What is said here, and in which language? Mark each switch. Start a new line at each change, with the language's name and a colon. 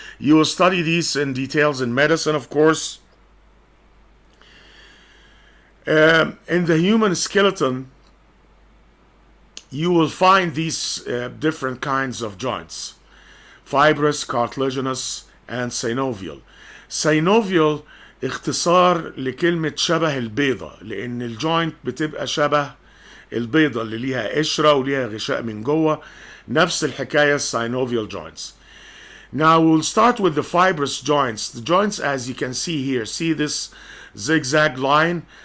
English: You will study these in details in medicine, of course. In the human skeleton, you will find these different kinds of joints: fibrous, cartilaginous, and synovial.
Arabic: Synovial اختصار لكلمة شبه البيضة، لأن الجوينت بتبقى شبه البيضة اللي ليها قشرة وليها غشاء من جوه. نفس الحكاية
English: synovial joints. Now we'll start with the fibrous joints. The joints, as you can see here, see this zigzag line?